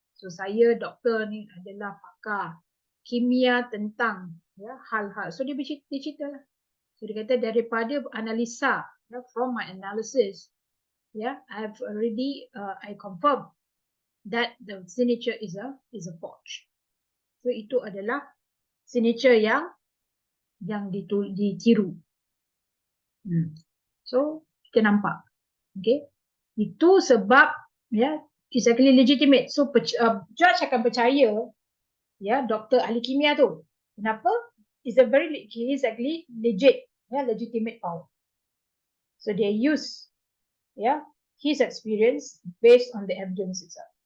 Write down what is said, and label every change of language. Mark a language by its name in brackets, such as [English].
[Malay] So saya doktor ni adalah pakar kimia tentang hal-hal. So dia bercerita lah. [English] So [Malay] dia kata daripada analisa, [English] from my analysis, I've already I confirm that the signature is a forge. [Malay] So itu adalah signature yang ditiru. So kita nampak. Okay. Itu sebab [English] it's actually legitimate. [Malay] So judge akan percaya doktor ahli kimia tu. Kenapa? [English] He is actually legit, legitimate power. So they use his experience based on the evidence itself.